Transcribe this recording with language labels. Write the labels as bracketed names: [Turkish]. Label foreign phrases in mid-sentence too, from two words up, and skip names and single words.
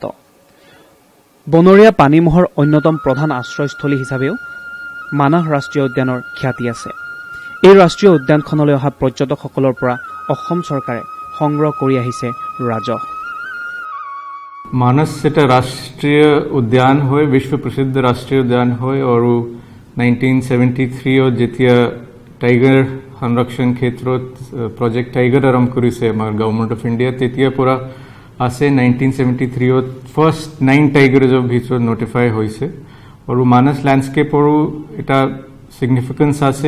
[Assamese] বনৰীয়া পানীমহৰ অন্যতম প্ৰধান আশ্ৰয়স্থলী হিচাপেও মানাহ ৰাষ্ট্ৰীয় উদ্যানৰ খ্যাতি আছে। এই ৰাষ্ট্ৰীয় উদ্যানখনলৈ অহা পৰ্যটকসকলৰ পৰা অসম চৰকাৰে সংগ্ৰহ কৰি আহিছে ৰাজহ। मानस এটা ৰাষ্ট্ৰীয় উদ্যান হয়, বিশ্ব প্ৰসিদ্ধ ৰাষ্ট্ৰীয় উদ্যান হয় আৰু 1973 যেতিয়া টাইগাৰ সংৰক্ষণ ক্ষেত্ৰত প্ৰজেক্ট টাইগাৰ আৰম্ভ কৰিছে আমাৰ গভৰ্ণমেণ্ট অফ ইণ্ডিয়া, তেতিয়াৰ পৰা আছে 1973 ফাৰ্ষ্ট 9 টাইগাৰৰ ভিতৰত নটিফাই হৈছে। আৰু মানস ল্যান্ডস্কেপৰো এটা সিগনিফিকেন্স আছে।